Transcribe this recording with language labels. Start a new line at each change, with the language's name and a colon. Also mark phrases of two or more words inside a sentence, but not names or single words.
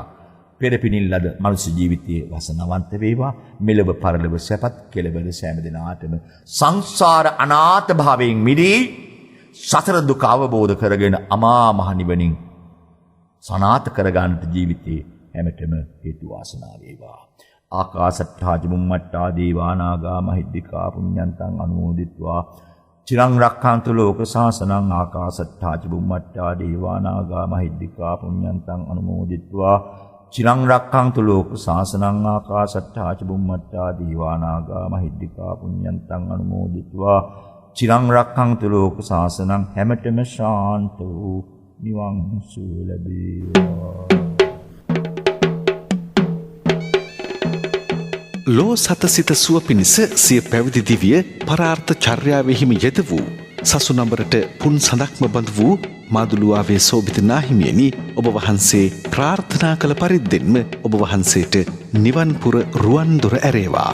Sinhala: පෙරපිනින් ලද මනුෂ්‍ය ජීවිතයේ වසනවන්ත වේවා. මෙලොව පරලොව සැපත් කෙලවර සෑම දිනාටම සංසාර අනාථ භාවයෙන් මිදී සතර දුක අවබෝධ කරගෙන අමා මහ නිවනින් සනාත කරගන්නට ජීවිතේ හැමතෙම හේතු වාසනා වේවා.
Pali: ආකාසට්ඨා චුම්මට්ඨා දේවානාගා මහිද්దికා පුඤ්ඤන්තං අනුමෝදිත්වා චිරං රක්ඛන්තු ලෝක සාසනං ආකාසට්ඨා චුම්මට්ඨා දේවානාගා මහිද්దికා පුඤ්ඤන්තං අනුමෝදිත්වා චිරං රක්ඛන්තු ලෝක සාසනං ආකාසට්ඨා චුම්මට්ඨා දේවානාගා මහිද්దికා පුඤ්ඤන්තං අනුමෝදිත්වා චිරං රක්ඛන්තු ලෝක සාසනං
Sinhala: හැමතෙම ශාන්ත වූ නිවන් සුව ලැබේවා. ලෝ සතසිත සුව පිණිස සිය පැවිදි දිවිය පරාර්ථ චර්යාවෙහිම යෙද වූ සසුනඹරට පුන් සඳක්ම බඳ වූ මාදුළුවාවේ සෝභිත නාහිමියනි ඔබ වහන්සේ ප්‍රාර්ථනා කළ පරිද්දෙන්ම ඔබ වහන්සේට නිවන්පුර රුවන් දොර ඇරේවා.